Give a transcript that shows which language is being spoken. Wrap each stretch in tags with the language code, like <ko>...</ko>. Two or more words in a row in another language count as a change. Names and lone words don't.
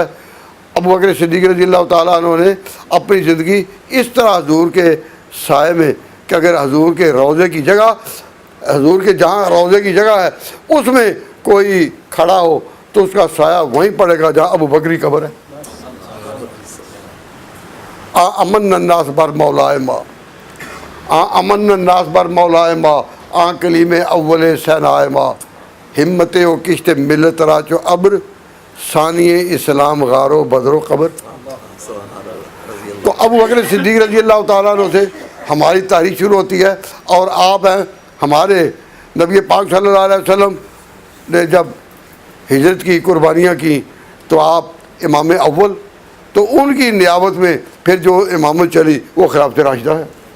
<ur>ابوبکر صدیق</ur> <ar>رضی اللہ تعالیٰ عنہ</ar> <ur>نے اپنی زندگی اس طرح حضور کے سائے میں کہ اگر حضور کے روضے کی جگہ، حضور کے جہاں روضے کی جگہ ہے اس میں کوئی کھڑا ہو تو اس کا سایہ وہیں پڑے گا جہاں ابوبکر کی قبر ہے۔</ur> <ar>امن الناس</ar> <fa>بر مولائے ما،</fa> <ar>امن الناس</ar> <fa>بر مولائے ما، کلیم اول سینائے ما، ہمت و کشت ملت را چو ابر، ثانی اسلام غار و بدر و قبر۔</fa> <ur>تو ابوبکر صدیق</ur> <ar>رضی اللہ تعالیٰ عنہ</ar> <ur>سے ہماری تاریخ شروع ہوتی ہے، اور آپ ہیں ہمارے نبی پاک</ur> <ar>صلی اللہ علیہ وسلم</ar> <ur>نے جب ہجرت کی، قربانیاں کی، تو آپ امام اول، تو ان کی نیابت میں پھر جو امامت چلی وہ خلافت راشدہ ہے۔</ur>